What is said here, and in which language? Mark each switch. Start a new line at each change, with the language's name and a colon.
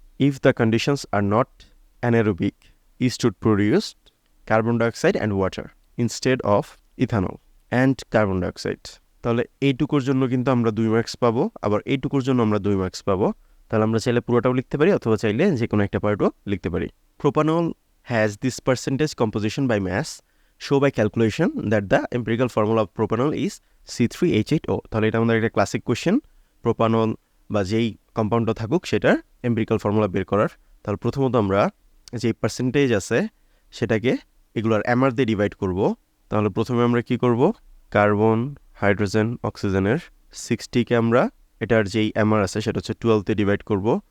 English: If the conditions are not anaerobic, is to produce carbon dioxide and water instead of ethanol and carbon dioxide.
Bangla: তাহলে এইটুকুর জন্য কিন্তু আমরা 2 marks পাবো, আবার এইটুকুর জন্য আমরা 2 মার্কস পাবো। তাহলে আমরা চাইলে পুরোটাও লিখতে পারি, অথবা চাইলে যে কোনো একটা পার্টও লিখতে পারি।
English: Propanol has this percentage composition by mass, show by calculation that the empirical formula of propanol is C3H8O.
Bangla: তাহলে এটা আমাদের একটা ক্লাসিক কোয়েশ্চেন, প্রোপানল বা যেই কম্পাউন্ডটা থাকুক সেটার এম্পিরিক্যাল ফর্মুলা বের করার। তাহলে প্রথমত আমরা যেই পার্সেন্টেজ আছে সেটাকে এগুলোর এমআর দিয়ে ডিভাইড করব। তাহলে প্রথমে আমরা কি করব, কার্বন, হাইড্রোজেন, অক্সিজেনের 60কে আমরা এটার যেই এমআর আছে সেটা হচ্ছে 12 দিয়ে ডিভাইড করব।